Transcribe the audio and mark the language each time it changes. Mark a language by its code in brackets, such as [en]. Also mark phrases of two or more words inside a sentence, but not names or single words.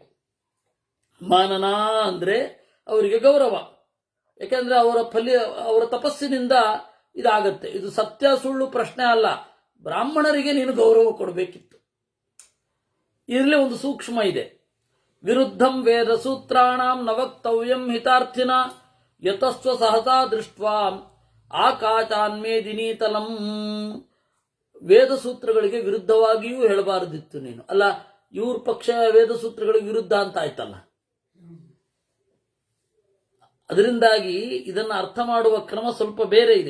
[kn] ಮಾನನ ಅಂದ್ರೆ ಅವರಿಗೆ ಗೌರವ, ಯಾಕೆಂದ್ರೆ ಅವರ ತಪಸ್ಸಿನಿಂದ ಇದಾಗತ್ತೆ. ಇದು ಸತ್ಯ ಸುಳ್ಳು ಪ್ರಶ್ನೆ ಅಲ್ಲ. ಬ್ರಾಹ್ಮಣರಿಗೆ ನೀನು ಗೌರವ ಕೊಡಬೇಕಿತ್ತು. ಇದರಲ್ಲಿ ಒಂದು ಸೂಕ್ಷ್ಮ ಇದೆ. [sa] ವಿರುದ್ಧಂ ವೇದ ಸೂತ್ರಾಣಾಂ ನ ವಕ್ತವ್ಯಂ ಹಿತಾರ್ಥಿನ ಯತಸ್ವ ಸಹಸಾ ದೃಷ್ಟ್ವಾ ಆಕಾಚಾನ್ಮೇದಿನೀತಲಂ. [kn] ವೇದ ಸೂತ್ರಗಳಿಗೆ ವಿರುದ್ಧವಾಗಿಯೂ ಹೇಳಬಾರದಿತ್ತು ನೀನು. ಅಲ್ಲ, ಇವ್ರ ಪಕ್ಷ ವೇದ ಸೂತ್ರಗಳಿಗೆ ವಿರುದ್ಧ ಅಂತ ಆಯ್ತಲ್ಲ. ಅದರಿಂದಾಗಿ ಇದನ್ನು ಅರ್ಥ ಮಾಡುವ ಕ್ರಮ ಸ್ವಲ್ಪ ಬೇರೆ ಇದೆ.